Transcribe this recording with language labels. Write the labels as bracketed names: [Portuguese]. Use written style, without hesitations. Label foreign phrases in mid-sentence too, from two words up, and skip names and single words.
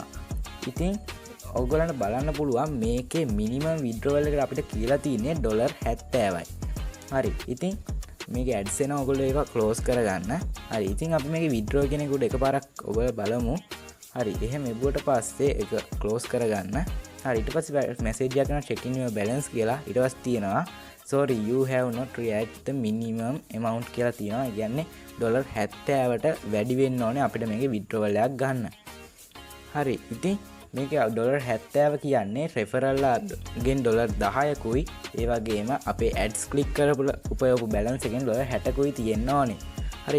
[Sinhala] ඉතින් ඔයගොල්ලන්ට බලන්න පුළුවන් මේකේ මිනිමම් withdrawal එකට අපිට කියලා තියෙන්නේ $70යි. හරි. ඉතින් මේකේ ads එන ඔයගොල්ලෝ ඒක close කරගන්න. හරි. ඉතින් අපි මේකේ withdraw කියන එකට එකපාරක් ඔයගොල්ලෝ බලමු. හරි. එහෙම එබුවට පස්සේ ඒක close කරගන්න. හරි. ඊට පස්සේ message එකක් එනවා [English] check in your balance [Sinhala] කියලා. ඊට පස්සේ තියෙනවා [English] sorry you have not reached the minimum amount [Sinhala] කියලා තියෙනවා. ඒ කියන්නේ $70ට වැඩි වෙන්න ඕනේ අපිට මේකේ withdrawal එකක් ගන්න. හරි. ඉතින් මේක $70 කියන්නේ referral ගෙන් $10කුයි ඒ වගේම අපේ ads click කරපු උපයෝග balance එකෙන් $60කුයි තියෙන්න ඕනේ. හරි.